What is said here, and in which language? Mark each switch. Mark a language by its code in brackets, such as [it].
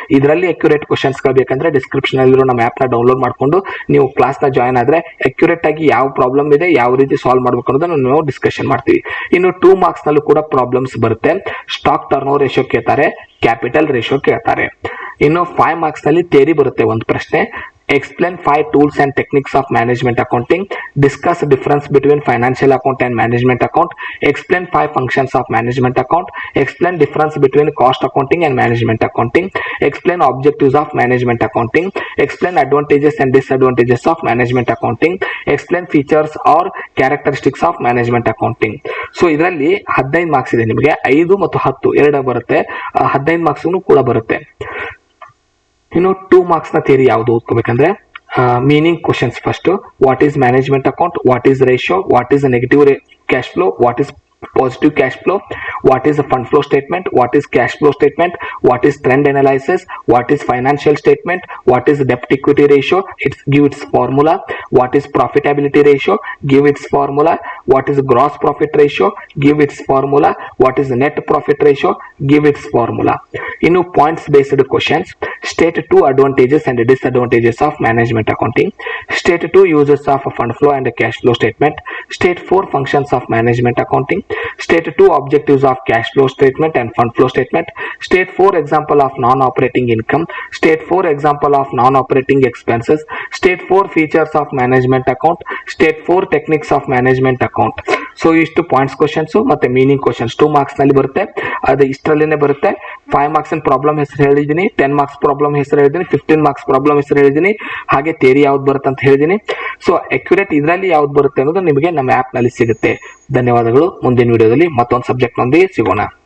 [kn] ಇದರಲ್ಲಿ accurate questions ಗಳು ಬೇಕಂದ್ರೆ ಡಿಸ್ಕ್ರಿಪ್ಷನ್ ಅಲ್ಲಿರೋ ನಮ್ಮ ಆಪ್ ನ ಡೌನ್ಲೋಡ್ ಮಾಡ್ಕೊಂಡು ನೀವು ಕ್ಲಾಸ್ ನ ಜಾಯ್ನ್ ಆದ್ರೆ ಅಕ್ಯುರೇಟ್ ಆಗಿ ಯಾವ ಪ್ರಾಬ್ಲಮ್ ಇದೆ, ಯಾವ ರೀತಿ ಸಾಲ್ವ್ ಮಾಡಬೇಕು ಅನ್ನೋದನ್ನ ನಾವು ಡಿಸ್ಕಷನ್ ಮಾಡ್ತೀವಿ. ಇನ್ನು 2 ಮಾರ್ಕ್ಸ್ ನಲ್ಲೂ ಕೂಡ ಪ್ರಾಬ್ಲಮ್ಸ್ ಬರುತ್ತೆ. ಸ್ಟಾಕ್ ಟರ್ನ್ ಓವರ್ ರೇಷಿಯೋ ಕೇಳ್ತಾರೆ, ಕ್ಯಾಪಿಟಲ್ ರೇಷಿಯೋ ಕೇಳ್ತಾರೆ. ಇನ್ನು 5 ಮಾರ್ಕ್ಸ್ ನಲ್ಲಿ ಥಿಯರಿ ಬರುತ್ತೆ ಒಂದು ಪ್ರಶ್ನೆ. [en] Explain 5 tools and techniques of management accounting. Discuss difference between financial account and management account. Explain 5 functions of management account. Explain difference between cost accounting and management accounting. Explain objectives of management accounting. Explain advantages and disadvantages of management accounting. Explain features or characteristics of management accounting. [kn] So ಇದರಲ್ಲಿ 15 marks ಇದೆ ನಿಮಗೆ. 5 ಮತ್ತು 10 ಎರಡು ಬರುತ್ತೆ. 15 marks ಕೂಡ ಬರುತ್ತೆ. ಇನ್ನು 2 marks ನ ಥಿಯರಿ ಯಾವುದು ಓದ್ಕೋಬೇಕಂದ್ರೆ meaning questions first. [en] What is management account, what is ratio, what is negative cash flow, what is positive cash flow, what is a fund flow statement, what is cash flow statement, what is trend analysis, what is financial statement, what is debt equity ratio, give its formula, what is profitability ratio, give its formula, what is gross profit ratio, give its formula, what is net profit ratio, give its formula. In points based questions, state 2 advantages and disadvantages of management accounting, state 2 uses of a fund flow and a cash flow statement, state 4 functions of management accounting, state 2 objectives of cash flow statement and fund flow statement, state 4 example of non-operating income, state 4 example of non-operating expenses, state 4 features of management account, state 4 techniques of management account. [kn] So ಇಷ್ಟು points questions ಮತ್ತೆ meaning questions 2 marks ನಲ್ಲಿ ಬರುತ್ತೆ. ಅದು ಇಷ್ಟರಲ್ಲೇನೆ ಬರುತ್ತೆ. 5 marks problem ಹೆಸರು ಹೇಳಿದೀನಿ, 10 marks problem ಹೆಸರು ಹೇಳಿದೀನಿ, 15 ಮಾರ್ಕ್ಸ್ ಪ್ರಾಬ್ಲಮ್ ಹೆಸರು ಹೇಳಿದೀನಿ, ಹಾಗೆ ಥಿಯರಿ ಯಾವ್ದು ಬರುತ್ತೆ ಅಂತ ಹೇಳಿದೀನಿ. ಸೊ ಅಕ್ಯುರೇಟ್ ಇದರಲ್ಲಿ ಯಾವ್ದು ಬರುತ್ತೆ ಅನ್ನೋದು ನಿಮಗೆ ನಮ್ಮ ಆಪ್ ನಲ್ಲಿ ಸಿಗುತ್ತೆ. ಧನ್ಯವಾದಗಳು. ಮುಂದಿನ ವಿಡಿಯೋದಲ್ಲಿ ಮತ್ತೊಂದು ಸಬ್ಜೆಕ್ಟ್ ನೊಂದಿಗೆ ಸಿಗೋಣ.